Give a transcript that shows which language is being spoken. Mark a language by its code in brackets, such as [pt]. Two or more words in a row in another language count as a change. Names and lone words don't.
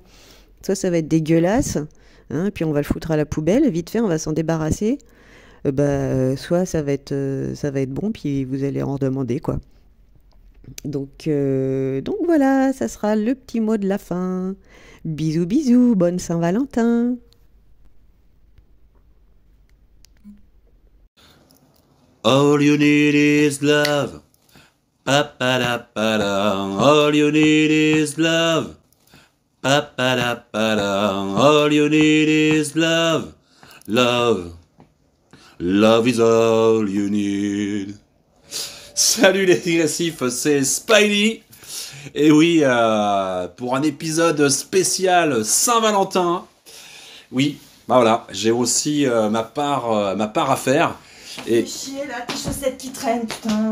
[fr] Soit ça va être dégueulasse, hein, puis on va le foutre à la poubelle, vite fait on va s'en débarrasser. Soit ça va être bon, puis vous allez en demander quoi. Donc voilà, ça sera le petit mot de la fin. Bisous bisous, bonne Saint-Valentin. [en] All you need is love. Pa-pa-da-pa-da. All you need is love. Pa-pa-da-pa-da. All you need is love. Love. Love is all you need. [fr] Salut les digressifs, c'est Spidey. Et oui, pour un épisode spécial Saint-Valentin. Oui, bah voilà, j'ai aussi ma part à faire. Et chier là, tes chaussettes qui traînent, putain.